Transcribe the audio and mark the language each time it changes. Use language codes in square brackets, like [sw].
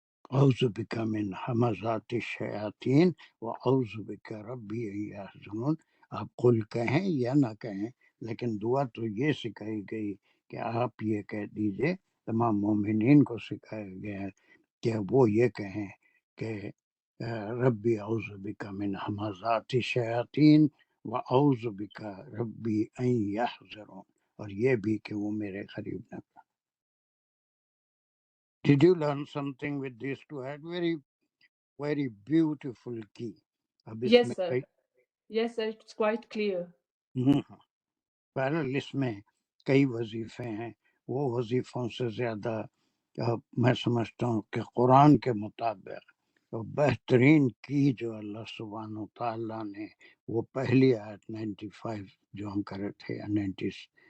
[ar] اعوذ بک من ہمزات الشیاطین واعوذ بک ربی ان یحضرون، [ur] آپ قل کہیں یا نہ کہیں، لیکن دعا تو یہ سکھائی گئی کہ آپ یہ کہہ دیجئے، تمام مومنین کو سکھایا گیا ہے کہ وہ یہ کہیں کہ [ar] ربی اعوذ بک من ہمزات الشیاطین واعوذ بک ربی ان یحضرون، [ur] اور یہ بھی کہ وہ میرے قریب نہ۔ [en] Did you learn something with these two? I had very, very beautiful key. [ur] اب اس میں [en] Yes, sir, it's quite clear. [ur] بہرحال اس میں کئی وظیفے ہیں، وہ وظیفوں سے زیادہ میں سمجھتا ہوں کہ قرآن کے مطابق بہترین کی جو اللہ سبحانہ و تعالیٰ نے وہ پہلی آیت 95 جو ہم کرے تھے، 96